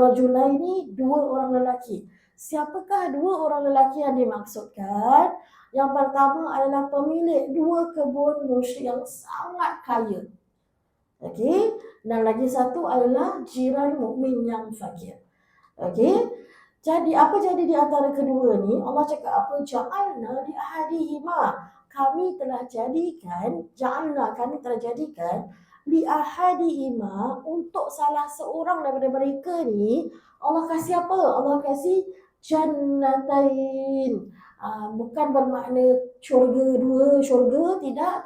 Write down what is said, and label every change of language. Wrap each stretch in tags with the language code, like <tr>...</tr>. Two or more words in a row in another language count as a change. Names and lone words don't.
<ms>Okey, rajulaini 2 orang lelaki. Siapakah dua orang lelaki yang dimaksudkan? Yang pertama adalah pemilik dua kebun musyrik yang sangat kaya. Okey, dan lagi satu adalah jiran mukmin yang fakir. Okey. Jadi apa jadi di antara kedua ni? Allah cakap apa?</ms> <ar>جعلنا لأحدهما.</ar> <ms>Kami telah jadikan</ms> <ar>لأحدهما</ar> <ms>untuk salah seorang daripada mereka ni. Allah kasih apa? Allah kasih jannatain. Bukan bermakna dua syurga, tidak.</ms>